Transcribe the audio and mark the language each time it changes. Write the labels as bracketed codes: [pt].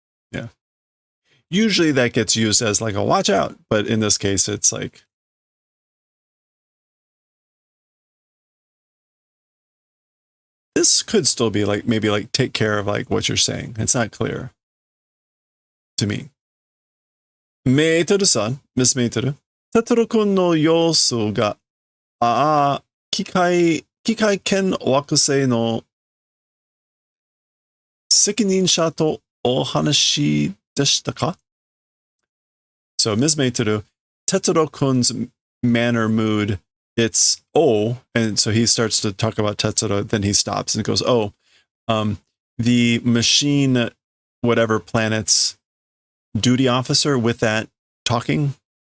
[en] Yeah. Usually that gets used as like a watch out, but in this case, it's like, this could still be like, maybe like take care of like what you're saying. It's not clear to me. [ja] メートルさん、ミスメートル。テトロ君の様子が、機械圏惑星の責任者とお話でしたか? [en] So, Ms. Meiteru, Tetsuro-kun's manner, mood, it's, and so he starts to talk about Tetsuro, then he stops and goes, the machine, whatever planet's duty officer with that talking.